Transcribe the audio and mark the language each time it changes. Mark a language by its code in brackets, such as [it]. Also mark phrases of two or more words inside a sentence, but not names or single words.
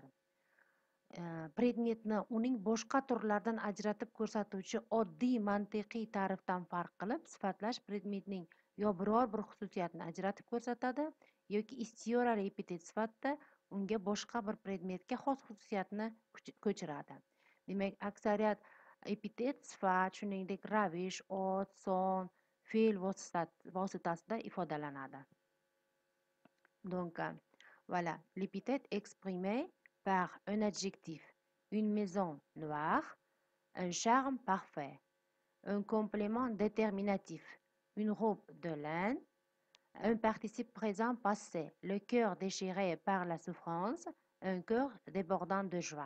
[uz] Predmetni uning boshqa turlardan ajratib ko'rsatuvchi oddiy mantiqiy ta'rifdan farq qilib, sifatlash predmetning yo biror bir xususiyatni ajratib ko'rsatadi, yoki istiyorali epitet sifatida unga boshqa bir predmetga xos xususiyatni ko'chiradi. Demak, aksariyat epitet sifat, shuningdek ravish, ot, son, fe'l vositasida ifodalanadi. [fr] Donc, voilà, l'épithète exprimée par un adjectif, une maison noire, un charme parfait, un complément déterminatif, une robe de laine, un participe présent passé, le cœur déchiré par la souffrance, un cœur débordant de joie.